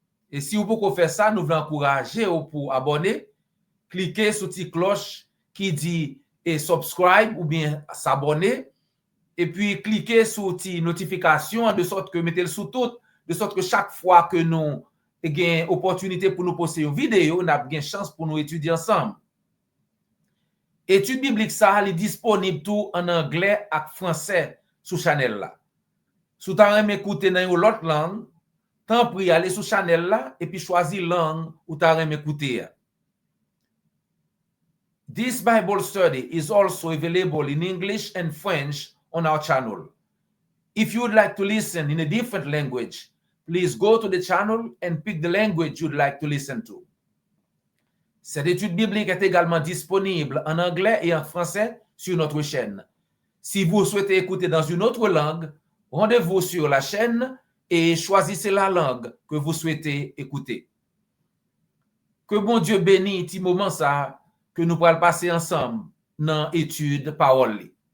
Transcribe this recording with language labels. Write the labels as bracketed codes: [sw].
[fr] Et si vous pouvez faire ça, nous voulons encourager pour abonner, cliquer sur la petite cloche qui dit et subscribe ou bien s'abonner, et puis cliquer sur la petite notification de sorte que mettez-le sous tout, de sorte que chaque fois que nous avons opportunité pour nous poster une vidéo, nous avons une chance pour nous étudier ensemble. Étude biblique ça est disponible tout en anglais et français sur channel là. Si vous avez écouté dans une autre langue, tant pis aller sur channel là et puis choisir langue ou tu as écouté. [en] This Bible study is also available in English and French on our channel. If you would like to listen in a different language, please go to the channel and pick the language you'd like to listen to. [fr] Cette étude biblique est également disponible en anglais et en français sur notre chaîne. Si vous souhaitez écouter dans une autre langue, rendez-vous sur la chaîne et choisissez la langue que vous souhaitez écouter. Que bon Dieu bénisse ce moment ça que nous pourrons passer ensemble dans l'étude parole.